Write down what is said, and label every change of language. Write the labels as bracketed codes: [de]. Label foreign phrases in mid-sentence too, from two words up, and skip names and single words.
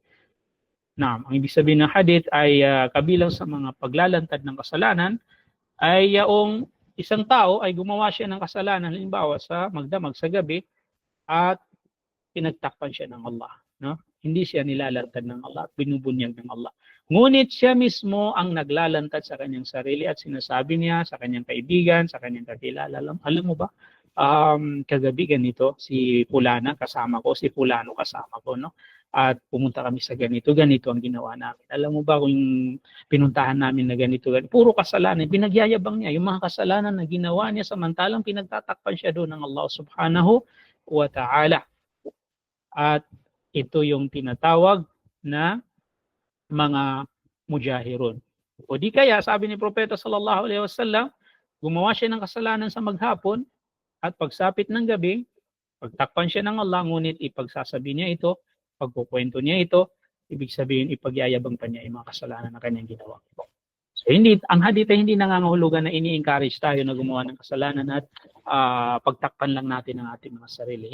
[tl] Ang ibig sabihin ng hadith ay kabilang sa mga paglalantad ng kasalanan ay yaong isang tao ay gumawa siya ng kasalanan, halimbawa sa magdamag sa gabi, at pinagtakpan siya ng Allah, no? Hindi siya nilalantad ng Allah at binubunyag ng Allah. Ngunit siya mismo ang naglalantad sa kanyang sarili at sinasabi niya sa kanyang kaibigan, sa kanyang kakilala, alam mo ba, kagabi ganito, si Fulana kasama ko, si Fulano kasama ko, no? At pumunta kami sa ganito ang ginawa namin. Alam mo ba kung pinuntahan namin na ganito, puro kasalanan, pinagyayabang niya yung mga kasalanan na ginawa niya samantalang pinagtatakpan siya doon ng Allah [ar] سبحانه وتعالى. [tl] At ito yung tinatawag na mga mujahirun. O di kaya, sabi ni Propeta [ar] صلى الله عليه وسلم, [tl] gumawa siya ng kasalanan sa maghapon at pagsapit ng gabi, pagtakpan siya ng Allah, ngunit ipagsasabi niya ito, pagkukwento niya ito, ibig sabihin ipagyayabang pa niya yung mga kasalanan na kanyang ginawa. So ang hadith ay hindi nangangahulugan na ini-encourage tayo na gumawa ng kasalanan at pagtakpan lang natin ang ating mga sarili.